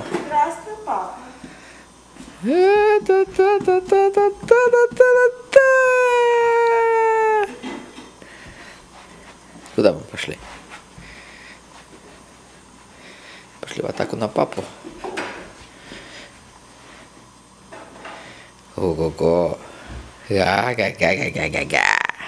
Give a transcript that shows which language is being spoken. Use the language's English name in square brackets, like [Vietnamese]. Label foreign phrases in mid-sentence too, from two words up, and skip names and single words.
[Russian] Здравствуй, папа. Куда мы пошли? Пошли в атаку на папу. Ого-го. Га-га-га-га-га-га.